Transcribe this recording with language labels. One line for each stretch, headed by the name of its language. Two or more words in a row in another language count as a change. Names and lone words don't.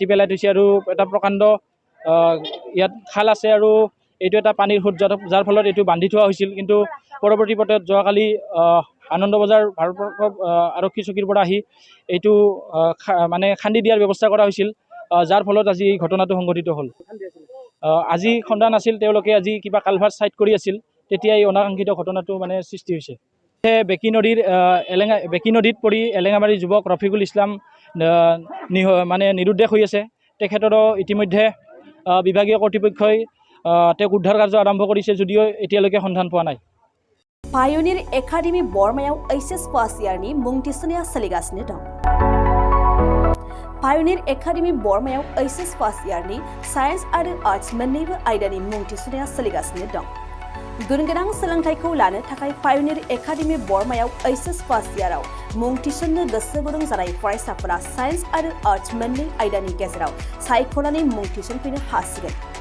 Assamese: পেলাই থৈছে আৰু এটা প্ৰকাণ্ড ইয়াত খাল আছে আৰু এইটো এটা পানীৰ সুঁত যাৰ ফলত এইটো বান্ধি থোৱা হৈছিল কিন্তু পৰৱৰ্তী পৰ্যায়ত যোৱাকালি আনন্দবজাৰ ভাৰপ্ৰাপ্ত আৰক্ষী চকীৰ পৰা আহি এইটো মানে খান্দি দিয়াৰ ব্যৱস্থা কৰা হৈছিল যাৰ ফলত আজি এই ঘটনাটো সংঘটিত হ'ল আজি খন্দা নাছিল তেওঁলোকে আজি কিবা কালভাৰ ছাইড কৰি আছিল তেতিয়া এই অনাকাংক্ষিত ঘটনাটো মানে সৃষ্টি হৈছে বেকী নদীত পৰি এলেঙামাৰীৰ যুৱক ৰফিকুল ইছলাম মানে নিৰুদ্দেশ হৈ আছে তেখেতৰো ইতিমধ্যে বিভাগীয় কৰ্তৃপক্ষই তেওঁক উদ্ধাৰ কাৰ্য আৰম্ভ কৰিছে যদিও এতিয়ালৈকে সন্ধান পোৱা নাই
Bodo: पायनिर एकाडेमी बरमायाव एचएस पास इयारनि मुं थिसननाया सोलिगासिनो दं पायनिर एकाडेमी बरमायाव एचएस पास इयारनि साइन्स आरो आर्ट्स मोन्नैबो आयदानि मुं थिसननाया सोलिगासिनो दं गुनगोनां सोलोंथाइखौ लानो थाखाय पायनिर एकाडेमी बरमायाव एचएस पास इयाराव मुं थिसननो गोसो गुदुं जानाय फरायसाफोरा साइन्स आरो आर्ट्स मोन्नै आयदानि गेजेराव सायख'नानै मुं थिसनफैनो हासिगोन